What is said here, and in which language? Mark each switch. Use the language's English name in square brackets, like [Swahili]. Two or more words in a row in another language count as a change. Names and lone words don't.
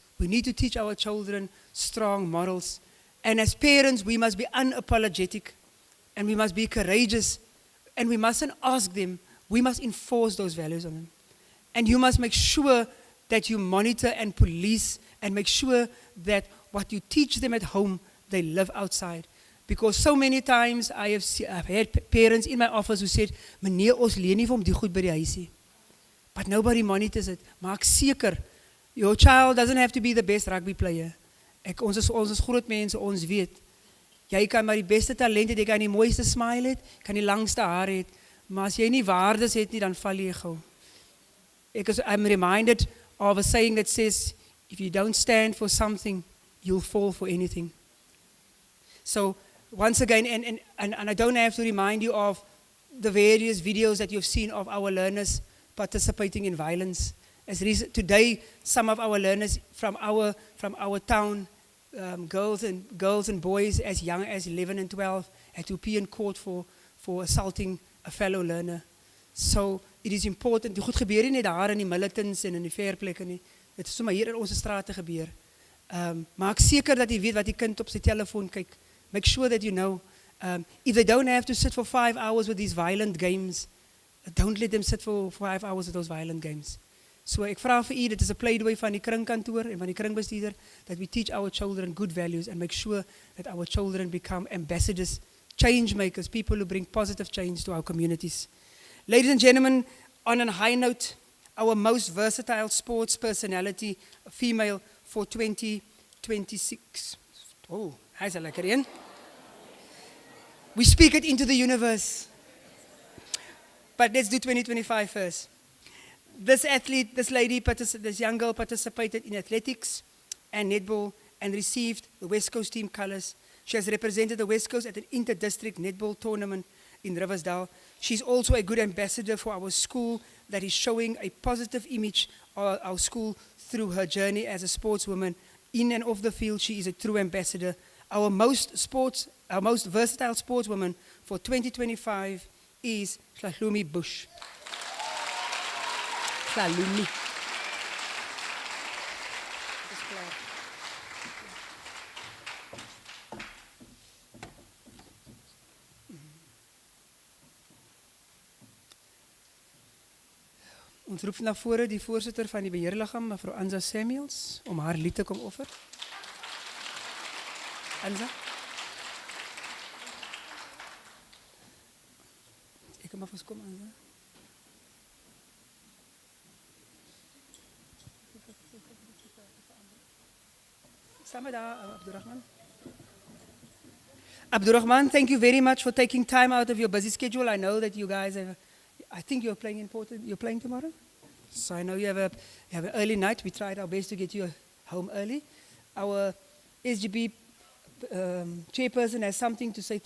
[English] We need to teach our children strong morals. And as parents, we must be unapologetic and we must be courageous and we mustn't ask them, we must enforce those values on them. And you must make sure that you monitor and police and make sure that what you teach them at home, they live outside. Because so many times I've had parents in my office who said, [Afrikaans] meneer, ons leen nie vir hom die goed by die huisie. [English] But nobody monitors it. [Afrikaans] Maak seker, [English] your child doesn't have to be the best rugby player. [Afrikaans] Ons is groot mense, ons weet. Jy kan maar die beste talent het, jy kan die mooiste smile het, kan die langste haar het, maar as jy nie waardes het nie, dan val jy gou. [English] I'm reminded of a saying that says, if you don't stand for something, you'll fall for anything. So once again, and I don't have to remind you of the various videos that you've seen of our learners participating in violence. Today, some of our learners from our town, girls and boys as young as 11 and 12, had to be in court for assaulting a fellow learner. So it is important. [Afrikaans] Die goed gebeur nie net daar in die militants en in die verplekke nie. Dit is sommer hier in ons strate gebeur. Maak seker dat jy weet wat die kind op sy telefoon kyk. [English] Make sure that you know. If they don't have to sit for 5 hours with these violent games, don't let them sit for 5 hours at those violent games. [Afrikaans] So ek vra vir u, dit is 'n pleidooi van die kringkantoor en van die kringbestuurder, [English] that we teach our children good values and make sure that our children become ambassadors, change makers, people who bring positive change to our communities. Ladies and gentlemen, on a high note, our most versatile sports personality, a female for 2026. [Afrikaans] Oh, hy's 'n lekker een. [English] We speak it into the universe. But let's do 2025 first. This athlete, this young girl participated in athletics and netball and received the West Coast team colors. She has represented the West Coast at an inter-district netball tournament in Riversdale. She's also a good ambassador for our school that is showing a positive image of our school through her journey as a sportswoman. In and off the field, she is a true ambassador. Our most versatile sportswoman for 2025 is Hlahlumi Bush. Hlahlumi. [Afrikaans] Ons roep na vore die voorsitter van die beheerliggaam, mevrou Anza Samuels, om haar lied te kom offer. Anza? Ek kan maar verskom, Anza. Samen daar, Abdurrahman. [English] Abdurrahman, thank you very much for taking time out of your busy schedule. I know that you guys have, I think you're playing tomorrow? So I know you have an early night. We tried our best to get you home early. Our SGB chairperson has something to say.